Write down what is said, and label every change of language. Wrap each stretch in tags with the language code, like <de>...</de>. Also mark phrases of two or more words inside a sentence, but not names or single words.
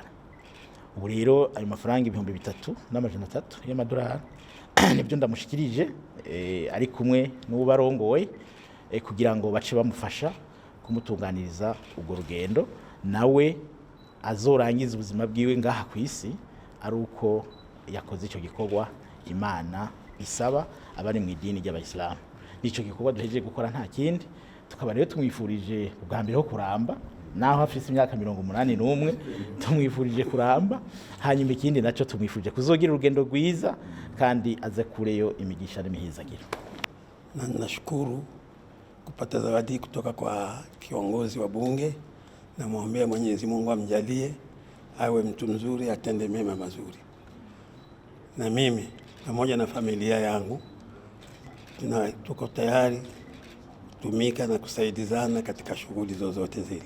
<rn>Ubu rero ayo mafaranga ibihumbi 3,300 y'amadorare nibyo ndamushikirije ari kumwe n'ubarongoye kugira ngo bace bamufasha kumutunganiriza ubwo rugendo, nawe azorangiza ubuzima bwiwe ngaha ku isi ari uko yakoze icyo gikorwa Imana isaba abari mu idini ry'Abayisilamu. Nico gikorwa duhejeje gukora nta kindi, tukaba rero tumwifurije ubwa mbere ho kuramba, naho afise imyaka 81 tumwifurije kuramba, hanyuma ikindi naco tumwifurije kuzogira urugendo rwiza kandi aze kureyo imigisha n'imihizagiro.</rn> <sw>Nashukuru kupata zawadi kutoka kwa kiongozi wa bunge, na muombea Mwenyezi Mungu amjalie awe mtu mzuri, atende mema mazuri. Na mimi pamoja na familia yangu tuko tayari kutumika na kusaidizana katika shughuli zozote zile.</sw>